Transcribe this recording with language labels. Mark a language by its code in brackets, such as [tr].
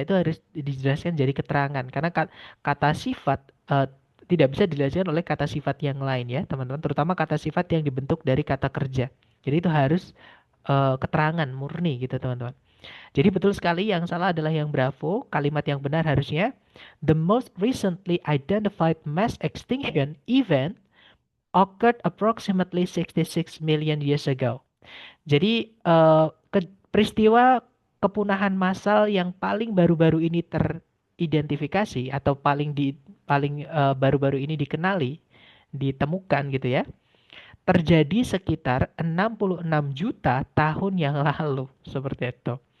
[id] Itu harus dijelaskan jadi keterangan. Karena kata sifat tidak bisa dijelaskan oleh kata sifat yang lain ya, teman-teman. Terutama kata sifat yang dibentuk dari kata kerja. Jadi itu harus keterangan murni gitu, teman-teman. Jadi betul sekali, yang salah adalah yang bravo. Kalimat yang benar harusnya, [en] the most recently identified mass extinction event occurred approximately 66 million years ago. [id] Jadi peristiwa kepunahan massal yang paling baru-baru ini teridentifikasi atau paling baru-baru ini dikenali, ditemukan gitu ya, terjadi sekitar 66 juta tahun yang lalu seperti itu.